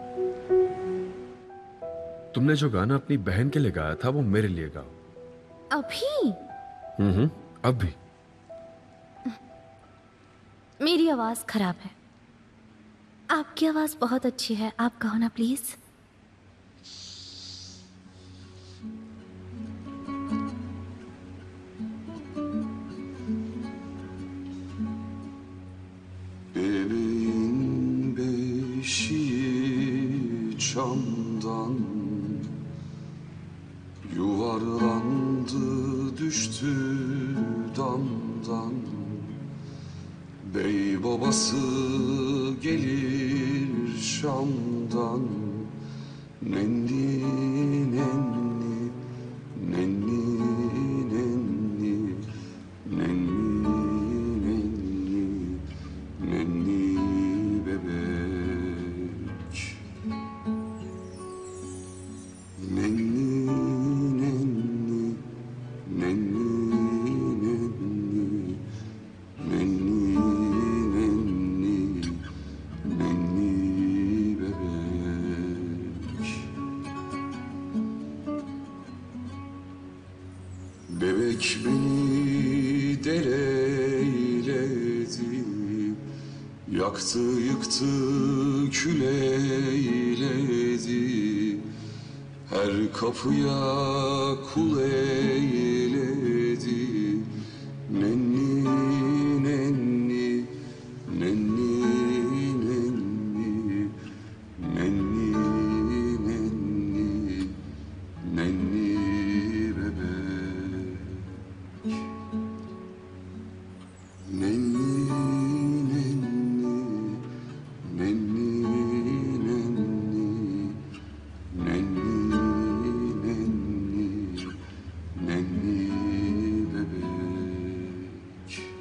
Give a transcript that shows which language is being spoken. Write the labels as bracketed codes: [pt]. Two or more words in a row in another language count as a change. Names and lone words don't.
[hi] तुमने जो गाना अपनी बहन के लिए गाया था वो मेरे लिए गाओ। अभी? अब भी। मेरी आवाज खराब है, आपकी आवाज बहुत अच्छी है, आप गाओ ना प्लीज। [tr] Bebeğin beşiği çamdan yuvarlandı düştü damdan. Bey babası gelir Şam'dan. Nenni nenni nenni nenni nenni nenni nenni bebek. Nenni nenni nenni nenni nenni nenni nenni bebek. Bebek beni deleyledi, yaktı yıktı kül eyledi. Her kapıya kul eyledi. Nenni nenni nenni nenni nenni nenni nenni bebek. Nenni nenni nenni nenni nenni nenni nenni bebek.